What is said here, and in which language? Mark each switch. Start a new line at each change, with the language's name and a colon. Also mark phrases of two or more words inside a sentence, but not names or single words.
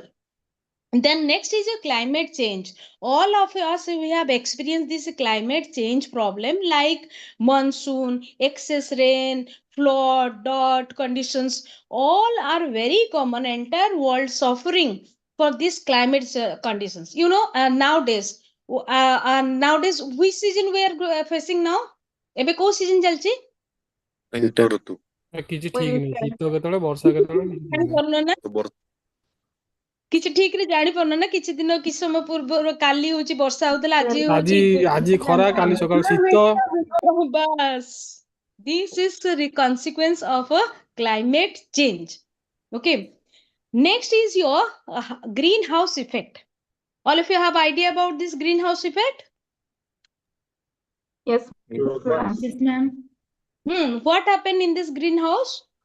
English: Then next is a climate change. All of us, we have experienced this climate change problem like monsoon, excess rain, flood, drought conditions. All are very common. Entire world suffering for these climate conditions. Nowadays, which season we are facing now?
Odia: ଏବେ କୋଉ season ଚାଲିଛି? ଶୀତ ଋତୁ କିଛି ଠିକ ନାହିଁ, ଶୀତ କେତେବେଳେ ବର୍ଷା କେତେବେଳେ କିଛି ଠିକ ନାହିଁ। ଜାଣିପାରୁନ ନା? କିଛି ଠିକ ରେ ଜାଣିପାରୁନ ନା? କିଛି ସମୟ ପୂର୍ବରୁ କାଲି ହଉଛି ବର୍ଷା ହଉଥିଲା, ଆଜି ହଉଛି ଆଜି ଖରା, କାଲି ସକାଳ ଶୀତ।
English: ବାସ୍ This is the consequence of a climate change. Okay. Next is your greenhouse effect. All of you have idea about this greenhouse effect? Yes, ma'am. Yes, ma'am. What happened in this greenhouse?